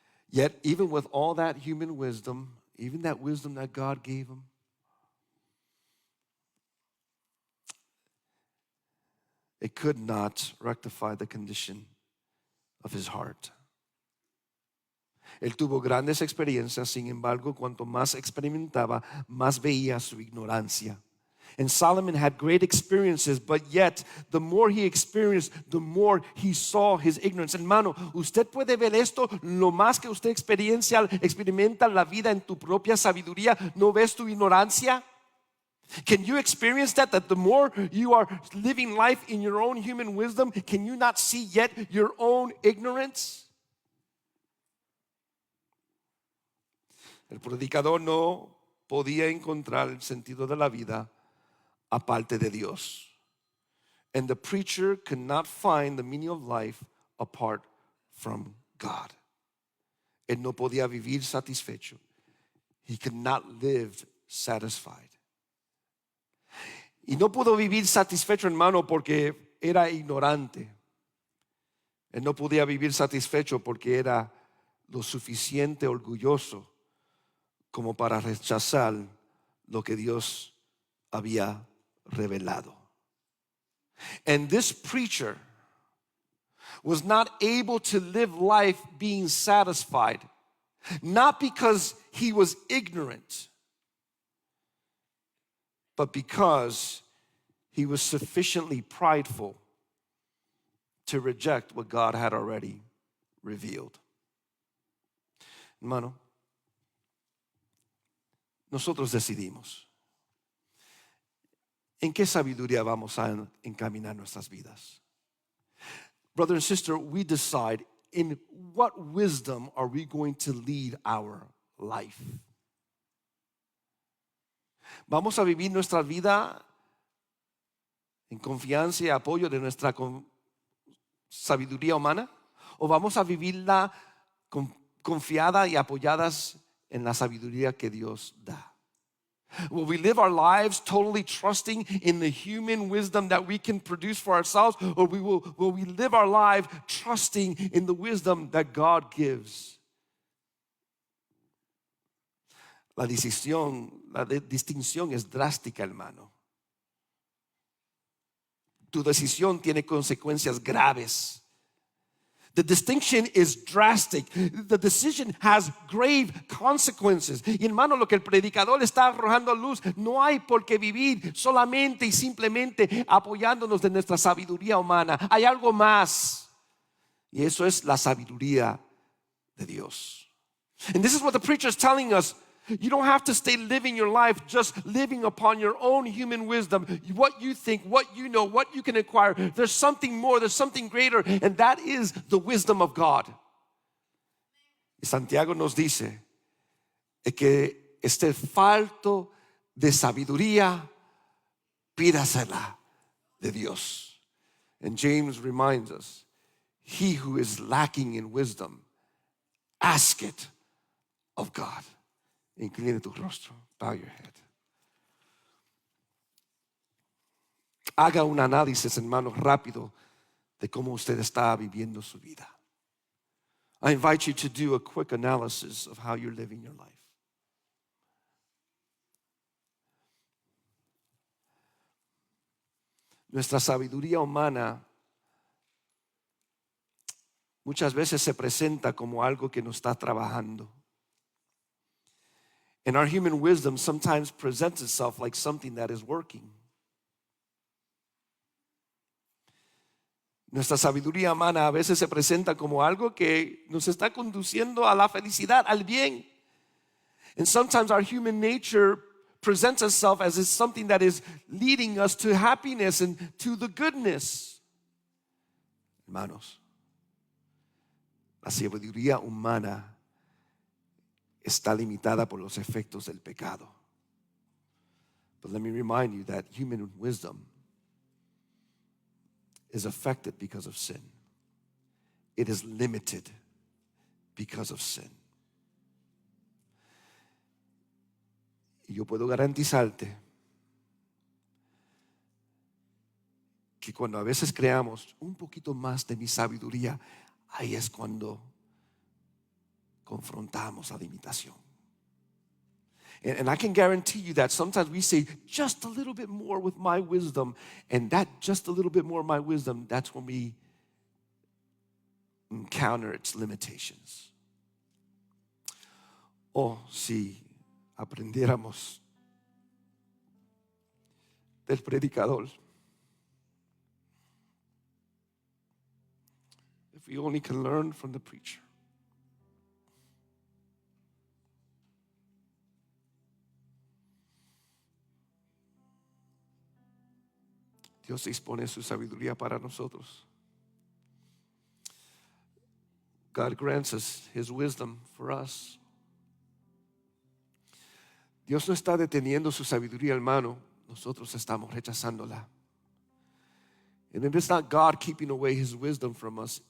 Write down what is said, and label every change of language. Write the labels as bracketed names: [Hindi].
[English] Yet, even with all that human wisdom, even that wisdom that God gave him, it could not rectify the condition of his heart. [Spanish] Él tuvo grandes experiencias, sin embargo, cuanto más experimentaba, más veía su ignorancia. [English] And Solomon had great experiences, but yet the more he experienced, the more he saw his ignorance. [Spanish] Hermano, usted puede ver esto, lo más que usted experimenta la vida en tu propia sabiduría, ¿no ves tu ignorancia? [English] Can you experience that the more you are living life in your own human wisdom, can you not see yet your own ignorance? [Spanish] El predicador no podía encontrar el sentido de la vida aparte de Dios. [English] And the preacher could not find the meaning of life apart from God. [Spanish] Él no podía vivir satisfecho. [English] He could not live satisfied. [Spanish] Y no pudo vivir satisfecho, hermano, porque era ignorante. Él no podía vivir satisfecho porque era lo suficiente orgulloso como para rechazar lo que Dios había revelado. [English] And this preacher was not able to live life being satisfied, not because he was ignorant, but because he was sufficiently prideful to reject what God had already revealed. [Spanish] Hermano, nosotros decidimos en qué sabiduría vamos a encaminar nuestras vidas. [English] Brother and sister, we decide in what wisdom are we going to lead our life. [Spanish] ¿Vamos a vivir nuestra vida en confianza y apoyo de nuestra sabiduría humana? ¿O vamos a vivirla confiada y apoyadas en la sabiduría que Dios da? [English] Will we live our lives totally trusting in the human wisdom that we can produce for ourselves? Or will we live our life trusting in the wisdom that God gives? [Spanish] La distinción es drástica, hermano. Tu decisión tiene consecuencias graves. [English] The distinction is drastic. The decision has grave consequences. [Spanish] Y hermano, lo que el predicador está arrojando a luz, no hay por qué vivir solamente y simplemente apoyándonos de nuestra sabiduría humana. Hay algo más. Y eso es la sabiduría de Dios. [English] And this is what the preacher is telling us. You don't have to stay living your life just living upon your own human wisdom, what you think, what you know, what you can acquire. There's something more, there's something greater, and that is the wisdom of God. [Spanish] Y Santiago nos dice que esté falto de sabiduría, pídasela de Dios. [English] And James reminds us, he who is lacking in wisdom, ask it of God. [Spanish] Incline tu rostro, [English] bow your head. [Spanish] Haga un análisis, hermano, rápido de cómo usted está viviendo su vida. [English] I invite you to do a quick analysis of how you're living your life. [Spanish] Nuestra sabiduría humana muchas veces se presenta como algo que no está trabajando. [English] And our human wisdom sometimes presents itself like something that is working. [Spanish] Nuestra sabiduría humana a veces se presenta como algo que nos está conduciendo a la felicidad, al bien. [English] And sometimes our human nature presents itself as something that is leading us to happiness and to the goodness. [Spanish] Hermanos, la sabiduría humana está limitada por los efectos del pecado. [English] But let me remind you that human wisdom is affected because of sin. It is limited because of sin. [Spanish] Y yo puedo garantizarte que cuando a veces creamos un poquito más de mi sabiduría, ahí es cuando confrontamos a la imitación. [English] And I can guarantee you that sometimes we say just a little bit more with my wisdom, and that just a little bit more of my wisdom, that's when we encounter its limitations. [Spanish] Oh, si aprendiéramos del predicador. [English] If we only can learn from the preacher. [Spanish] Dios dispone su sabiduría para nosotros. [English] God grants us His wisdom for us. [Spanish] Dios no está deteniendo su sabiduría, hermano. Nosotros estamos rechazándola. [English] And it is not God keeping away His wisdom from us.